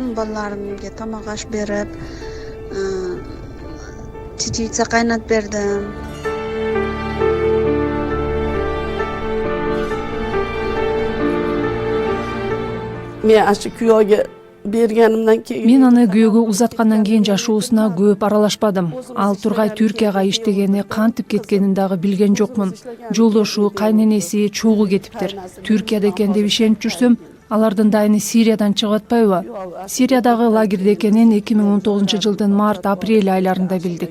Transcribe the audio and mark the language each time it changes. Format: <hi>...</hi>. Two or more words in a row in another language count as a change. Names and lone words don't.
<uz>Bolalarimga tomoq osh berib, chichitsa qaynatib berdim. Men aşı kuyovga berganimdan keyin</uz> <ky>мен аны күйөөгө узаткандан кийин жашоосуна көп аралашпадым. Ал Тургай Түркияга иштегени, кантип кеткенин дагы билген жокмун. Жолдошу, кайненеси чогуу кетиптир. Түркияда экен деп ишенип жүрсөм, алардын дайыны Сириядан чыгып атпайбы? Сириядагы лагерде экенин 2019-жылдын март-апрель айларында билдик.</ky>